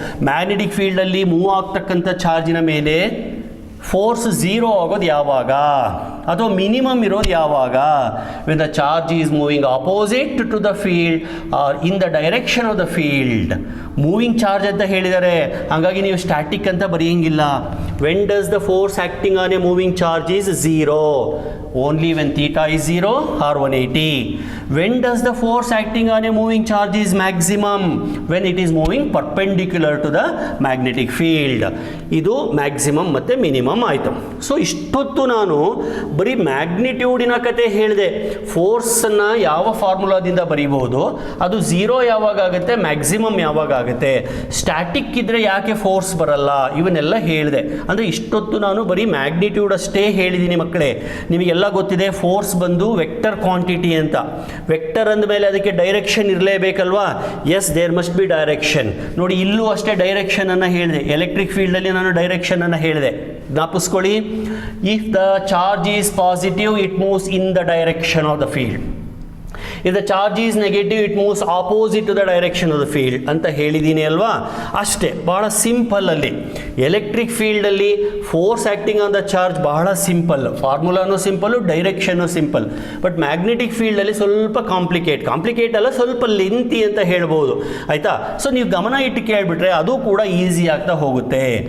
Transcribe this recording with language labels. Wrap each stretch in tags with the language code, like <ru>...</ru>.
<kn>Magnetic ಫೀಲ್ಡಲ್ಲಿ move ಆಗ್ತಕ್ಕಂಥ ಚಾರ್ಜಿನ ಮೇಲೆ ಫೋರ್ಸ್ 0 ಆಗೋದು ಯಾವಾಗ, ಅಥವಾ ಮಿನಿಮಮ್ ಇರೋದು ಯಾವಾಗ,</kn> <en>When the charge is moving opposite to the field or in the direction of the field.</en> <kn>Moving charge ಅಂತ ಹೇಳಿದ್ದಾರೆ, ಹಾಗಾಗಿ ನೀವು ಸ್ಟ್ಯಾಟಿಕ್ ಅಂತ ಬರೆಯಂಗಿಲ್ಲ.</kn> <en>When does the force acting on a moving charge is 0, only when theta is 0 or 180. When does the force acting on a moving charge is maximum? When it is moving perpendicular to the magnetic field.</en> <kn>ಇದು maximum ಮತ್ತು minimum ಆಯಿತು. So ಇಷ್ಟೊತ್ತು ನಾನು ಬರೀ ಮ್ಯಾಗ್ನಿಟ್ಯೂಡಿನ ಕತೆ ಹೇಳಿದೆ. ಫೋರ್ಸನ್ನು ಯಾವ ಫಾರ್ಮುಲಾದಿಂದ ಬರೀಬಹುದು, ಅದು 0 ಯಾವಾಗ ಆಗುತ್ತೆ, ಮ್ಯಾಕ್ಸಿಮಮ್ ಯಾವಾಗ ಆಗುತ್ತೆ, ಸ್ಟ್ಯಾಟಿಕ್ ಇದ್ದರೆ ಯಾಕೆ ಫೋರ್ಸ್ ಬರಲ್ಲ, ಇವನ್ನೆಲ್ಲ ಹೇಳಿದೆ. ಅಂದರೆ ಇಷ್ಟೊತ್ತು ನಾನು ಬರೀ ಮ್ಯಾಗ್ನಿಟ್ಯೂಡ್ ಅಷ್ಟೇ ಹೇಳಿದ್ದೀನಿ ಮಕ್ಕಳೇ. ನಿಮಗೆಲ್ಲ ಗೊತ್ತಿದೆ ಫೋರ್ಸ್ ಬಂದು ವೆಕ್ಟರ್ ಕ್ವಾಂಟಿಟಿ ಅಂತ. ವೆಕ್ಟರ್ ಅಂದಮೇಲೆ ಅದಕ್ಕೆ direction ಇರಲೇಬೇಕಲ್ವಾ.</kn> <en>Yes, there must be direction.</en> <kn>ನೋಡಿ, ಇಲ್ಲೂ ಅಷ್ಟೇ ಡೈರೆಕ್ಷನ್ ಅನ್ನು ಹೇಳಿದೆ. ಎಲೆಕ್ಟ್ರಿಕ್ ಫೀಲ್ಡಲ್ಲಿ ನಾನು ಡೈರೆಕ್ಷನ್ ಅನ್ನು ಹೇಳಿದೆ, ಜ್ಞಾಪಿಸ್ಕೊಳ್ಳಿ.</kn> <en>If the charge is positive, it moves in the direction of the field. If the charge is negative, it moves opposite to the direction of the field</en> <kn>ಅಂತ ಹೇಳಿದ್ದೀನಿ ಅಲ್ವಾ. ಅಷ್ಟೇ, ಬಹಳ ಸಿಂಪಲ್. ಅಲ್ಲಿ ಎಲೆಕ್ಟ್ರಿಕ್ ಫೀಲ್ಡಲ್ಲಿ force acting on the charge ಬಹಳ simple, ಫಾರ್ಮುಲಾನು simple, direction simple. But magnetic ಫೀಲ್ಡಲ್ಲಿ ಸ್ವಲ್ಪ ಕಾಂಪ್ಲಿಕೇಟ್ ಅಲ್ಲ, ಸ್ವಲ್ಪ ಲೆಂತಿ ಅಂತ ಹೇಳ್ಬೋದು, ಆಯಿತಾ. ಸೊ ನೀವು ಗಮನ ಇಟ್ಟು ಕೇಳಿಬಿಟ್ರೆ ಅದು ಕೂಡ ಈಸಿ ಆಗ್ತಾ ಹೋಗುತ್ತೆ.</kn>